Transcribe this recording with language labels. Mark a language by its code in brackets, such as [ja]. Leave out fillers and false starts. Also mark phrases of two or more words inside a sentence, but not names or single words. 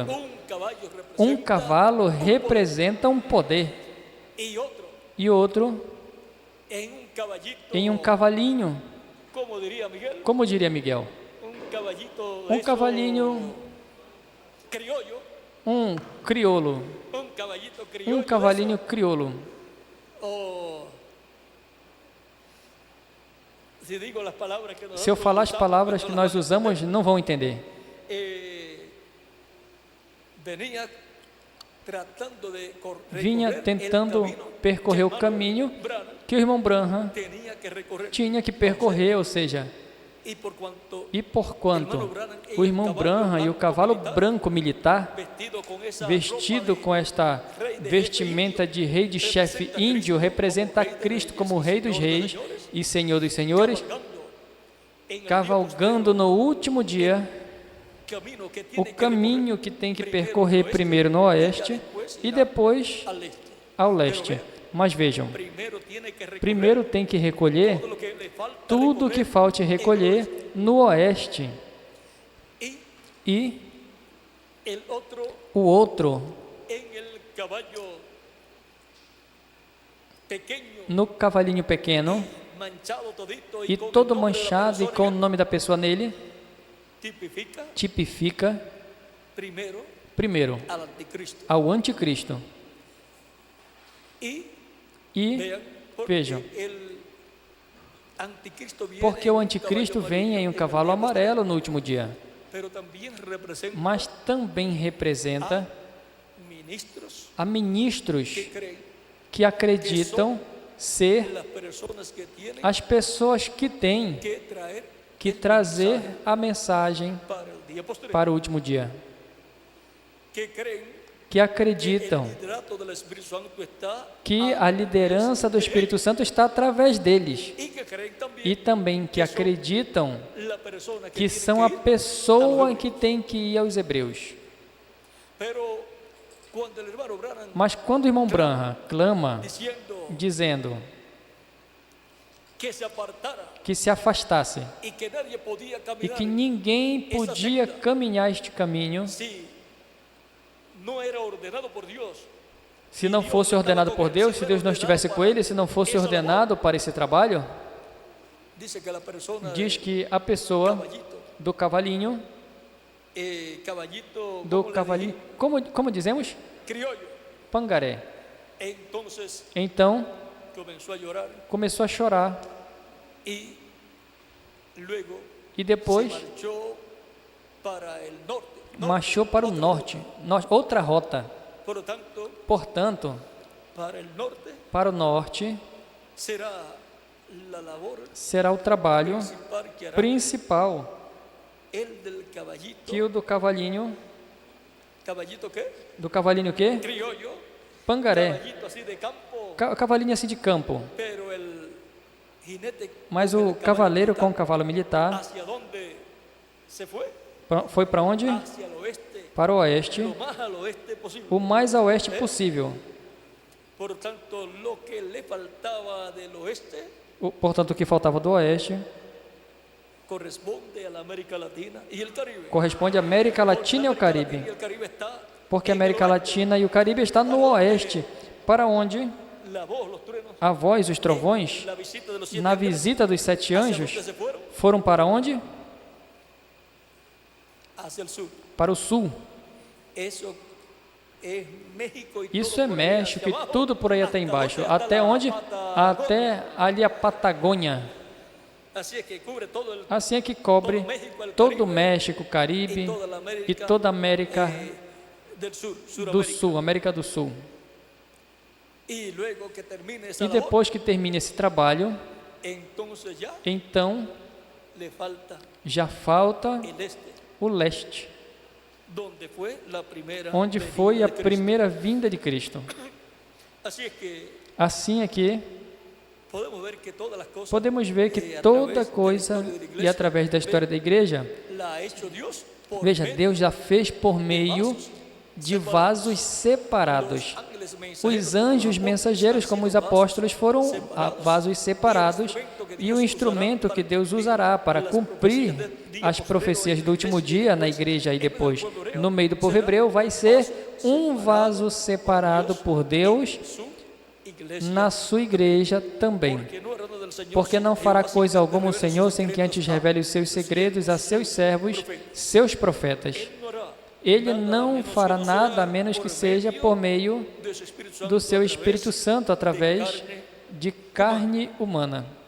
[pt] Um cavalo representa um poder e outro em um cavalinho. Como diria Miguel? Um cavalinho, [es] criollo, [pt] um crioulo, [es] un caballito [pt] um [es] criollo. [pt] cavalinho crioulo. [es] Oh, si digo las palabras que [pt] Se eu [es] nosotros [pt] falar as [es] usamos, [pt] palavras [es] no [pt] que [es] las [pt] nós [es] van a [pt] usamos, não vão entender. [es] Venía tratando de [pt] Vinha [es] recorrer [pt] tentando [es] el camino [pt] percorrer o [es] que [pt] caminho [es] Branham [pt] que o irmão Branham [es] tenía que recorrer. [pt] tinha que percorrer, ou seja, [es] Y por cuanto [pt] e porquanto o irmão Branham e o cavalo branco militar, [es] vestido con esa [pt] vestido [es] ropa [pt] com esta vestimenta de rei de chefe índio, representa Cristo como Rei dos Reis e Senhor dos Senhores, cavalgando no último dia o caminho que tem que percorrer primeiro no oeste e depois [es] al este. [pt] ao leste. Mas vejam, [es] Primero tiene que recorrer [pt] primeiro tem que recolher [es] todo lo que le falta [pt] tudo o que falte recolher no oeste e [es] el otro [pt] o outro [es] en el caballo pequeño, [pt] no cavalinho pequeno [es] manchado todito [pt] e [es] con el [pt] todo [es] nombre de la [pt] manchado e [es] persona [pt] com o nome da pessoa nele, [es] tipifica [pt] tipifica [es] primero [pt] primeiro [es] al anticristo. [pt] ao anticristo. [es] Y [pt] E [es] vean, porque [pt] vejam, [es] el anticristo viene [pt] porque [es] en [pt] o [es] un [pt] anticristo [es] caballo [pt] vem em um [es] amarillo, [pt] cavalo amarelo no último dia, [es] pero también representa [pt] mas também representa [es] ministros [pt] a ministros [es] que creen [pt] que acreditam ser [es] las personas que tienen [pt] as pessoas que têm [es] que traer [pt] que trazer a mensagem [es] para el día posterior, [pt] para o último dia, [es] que creen [pt] que acreditam [es] el liderato del Espíritu Santo está [pt] que a liderança do Espírito Santo está através deles [es] y que creen también [pt] e também que acreditam [es] la persona [pt] que [es] tiene [pt] são a [es] ir, [pt] pessoa que tem que ir aos hebreus. [es] pero cuando el hermano Branham [pt] Mas quando o irmão Branham clama [es] diciendo [pt] dizendo [es] que se apartara [pt] que se afastasse [es] y que nadie podía [pt] e [es] caminar [pt] que ninguém podia caminhar este caminho [es] si no era ordenado por Dios, [pt] se não fosse ordenado por Deus, se Deus não estivesse com ele, se não fosse ordenado para esse trabalho. [es] dice que la persona [pt] Diz que a pessoa [es] caballito, [pt] do cavalinho, [es] caballito, [pt] do [es] ¿cómo le [pt] cavalinho, como dizemos? [es] dije? Criollo. [pt] Pangaré. [es] Entonces [pt] Então [es] comenzó a llorar [pt] começou a chorar [es] y luego [pt] e depois [es] se marchó para el norte. [pt] marchou para o norte, outra rota. [es] Por lo tanto, [pt] Portanto, [es] para el norte [pt] para o norte [es] será la labor [pt] será o trabalho [es] principal que hará [pt] principal, [es] el del caballito. [pt] que o do cavalinho, [es] ¿Caballito qué? [pt] do cavalinho o quê? [es] Criollo. [pt] Pangaré, [es] Caballito así de campo, [pt] cavalinho assim de campo. [es] pero el jinete [pt] Mas [es] con [pt] o [es] el caballo [pt] cavaleiro com o [es] militar, [pt] cavalo militar [es] ¿hacia dónde se fue? [pt] foi para onde? [es] Hacia el oeste, [pt] Para o oeste, [es] lo más al oeste posible. [pt] o mais a oeste possível. [es] Por tanto, lo que le faltaba del oeste [pt] Portanto, o que faltava do oeste [es] corresponde a la América Latina y el Caribe. [pt] corresponde à América Latina e ao Caribe, [es] Y el Caribe está [pt] porque a [es] en [pt] América [es] el oeste. [pt] Latina e o Caribe está no oeste, para onde [es] La voz, los truenos, [pt] a voz, os trovões, [es] la visita de los 7 [pt] na [es] ángeles, [pt] visita dos 7 [es] ¿hacia [pt] anjos, [es] dónde se fueron? [pt] foram para onde? [es] Hacia el sur. [pt] Para o sul. [es] Eso es México y [pt] Isso [es] todo [pt] é por aí México [es] hacia [pt] e [es] abajo, [pt] tudo por aí até [es] hasta [pt] embaixo. [es] donde? Hasta [pt] Até [es] la [pt] onde? Patagônia. Até ali a Patagônia. [es] Así es que cubre todo el [pt] Assim é que cobre todo o México, Caribe e toda a América [es] del sur, [pt] do [es] Suramérica. [pt] Sul, América do Sul. [es] Y luego que termine esa [pt] E depois que termine esse trabalho, [es] labor, entonces ya [pt] então [es] le falta [pt] já falta [es] el este, [pt] o leste, [es] donde fue la primera [pt] onde [es] venida [pt] foi a [es] de Cristo. [pt] primeira vinda de Cristo. [es] Así es que [pt] Assim é que [es] podemos ver que todas las cosas [pt] podemos ver que [es] a [pt] toda [es] través de la [pt] coisa, [es] historia de la [pt] e [es] iglesia, [pt] através da história da igreja, [es] la ha hecho Dios por [pt] veja, [es] medio [pt] Deus já fez por meio de vasos separados. [es] ángeles [pt] Os anjos mensageiros, como os apóstolos, foram vasos separados, e o instrumento que Deus usará para cumprir as profecias do último dia na igreja e depois no meio do povo hebreu vai ser um vaso separado por Deus [es] su iglesia, [pt] na sua igreja também. [es] que no era de [pt] Porque não fará coisa alguma o Senhor sem que antes revele os seus segredos a seus servos, seus profetas. Ele não fará nada a menos que seja por meio do seu Espírito Santo, através de carne humana.